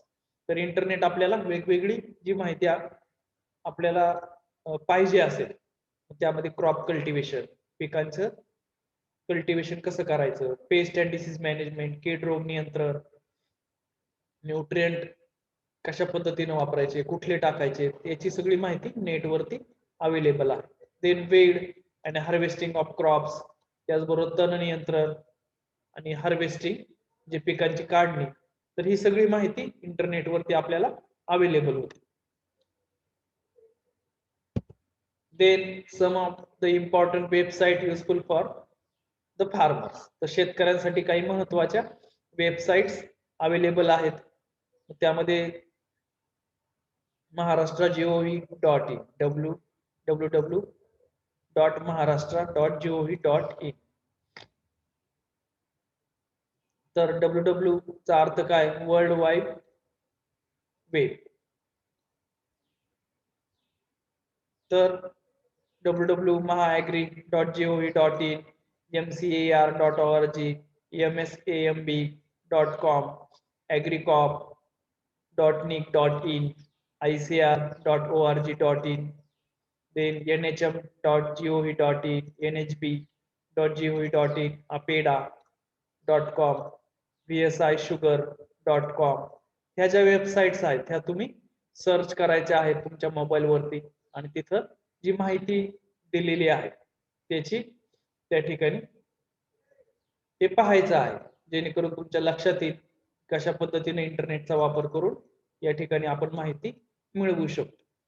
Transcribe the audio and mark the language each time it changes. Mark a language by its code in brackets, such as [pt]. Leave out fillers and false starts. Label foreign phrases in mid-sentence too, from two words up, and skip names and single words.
[mr] तर इंटरनेट आपल्याला वेगवेगळी जी माहिती आपल्याला पाहिजे असेल त्यामध्ये [en] crop cultivation, [mr] पिकांचं कल्टिवेशन कसं करायचं, [en] pest and disease management, [mr] कीड रोग नियंत्रण, न्यूट्रिएंट कशा पद्धतीने वापरायचे, कुठले टाकायचे याची सगळी माहिती नेटवरती अवेलेबल आहे. [en] then weed and harvesting of crops, [mr] त्याचबरोबर तण नियंत्रण आणि हार्वेस्टिंग जे पिकांची काढणी, तर ही सगळी माहिती इंटरनेटवरती आपल्याला अवेलेबल होते. [en] then some of the important website useful for the farmers. [mr] तर शेतकऱ्यांसाठी काही महत्त्वाच्या वेबसाइट्स अवेलेबल आहेत. त्यामध्ये maharashtra.gov.in www.maharashtra.gov.in. तर www चा अर्थ काय? [en] world wide web. [mr] तर www.mahaagri.gov.in, mcar.org, msamb.com, agricorp.nic.in, icr.org.in, then nhm.gov.in, nhb.gov.in, apeda.com, vsisugar.com. ह्या ज्या वेबसाइट्स आहेत त्या तुम्ही सर्च करायच्या आहेत तुमच्या मोबाईल वरती आणि तिथं जी माहिती दिलेली आहे त्याची त्या ठिकाणी ते पाहायचं आहे, जेणेकरून तुमच्या लक्षात येईल कशा पद्धतीने इंटरनेटचा वापर करून या ठिकाणी आपण माहिती मिळवू शकतो.